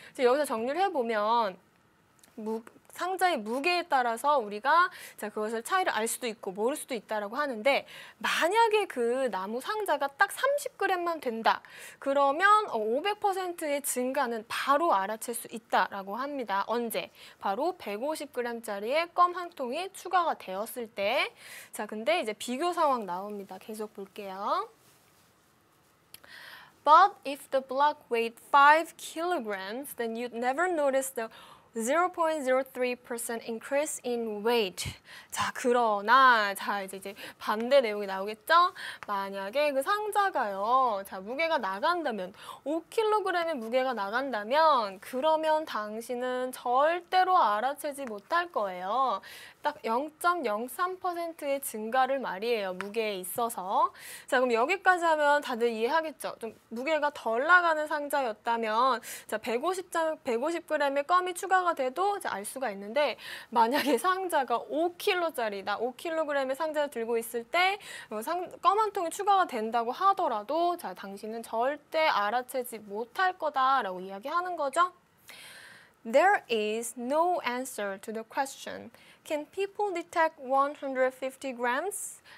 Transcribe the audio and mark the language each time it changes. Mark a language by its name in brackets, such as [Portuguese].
[Korean] 여기서 정리를 해보면 상자의 무게에 따라서 우리가 그것을 차이를 알 수도 있고 모를 수도 있다라고 하는데 만약에 그 나무 상자가 딱 30g만 된다. 그러면 500%의 증가는 바로 알아챌 수 있다라고 합니다. 언제? 바로 150g짜리의 껌 한 통이 추가가 되었을 때. 자, 근데 이제 비교 상황 나옵니다. 계속 볼게요. [English] But if the block weighed 5 kilograms, then you'd never notice the 0.03% increase in weight. [Korean] 자, 그러나 이제 반대 내용이 나오겠죠? 만약에 그 상자가요. 자, 무게가 나간다면 5kg의 무게가 나간다면 그러면 당신은 절대로 알아채지 못할 거예요. 딱 0.03%의 증가를 말이에요. 무게에 있어서. 자, 그럼 여기까지 하면 다들 이해하겠죠? 좀 무게가 덜 나가는 상자였다면 자, 150g의 껌이 추가가 돼도 알 수가 있는데 만약에 상자가 5kg짜리다. 5kg의 상자를 들고 있을 때 껌 한 통이 추가가 된다고 하더라도 자, 당신은 절대 알아채지 못할 거다라고 이야기하는 거죠. [English] There is no answer to the question. Can people detect 150 grams?